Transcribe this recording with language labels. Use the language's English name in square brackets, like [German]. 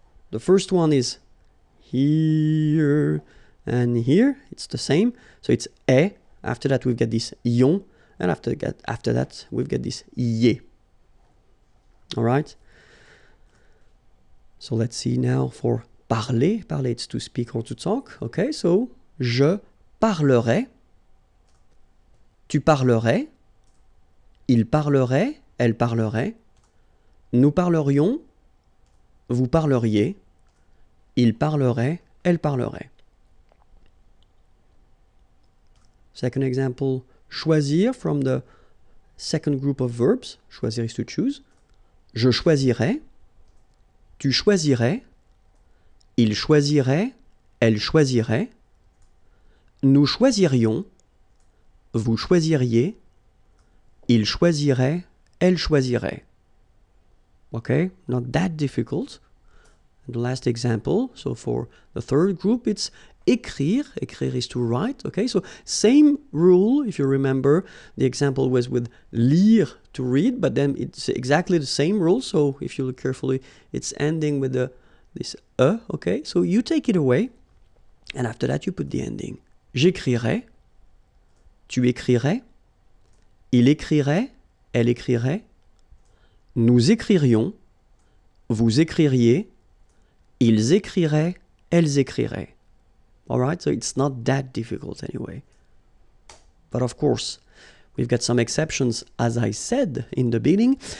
[English] The first one is here and here. It's the same. So it's e. After that, we've got this yon. And after that, we've got this ye. All right? So let's see now for parler. Parler, it's to speak or to talk. Okay, so [French] je parlerai. Tu parlerais, il parlerait, elle parlerait, nous parlerions, vous parleriez, il parlerait, elle parlerait. [English] Second example, choisir from the second group of verbs. Choisir is to choose. [French] Je choisirais, tu choisirais, il choisirait, elle choisirait, nous choisirions, vous choisiriez, il choisirait, elle choisirait. [English] Okay, not that difficult. And the last example, so for the third group, it's écrire. Écrire is to write. Okay, so same rule, if you remember, the example was with lire, to read, but then it's exactly the same rule. So if you look carefully, it's ending with this e, okay? So you take it away, and after that you put the ending. [French] J'écrirai, tu écrirais, il écrirait, elle écrirait, nous écririons, vous écririez, ils écriraient, elles écriraient. [English] All right, so it's not that difficult anyway. But of course, we've got some exceptions, as I said in the beginning.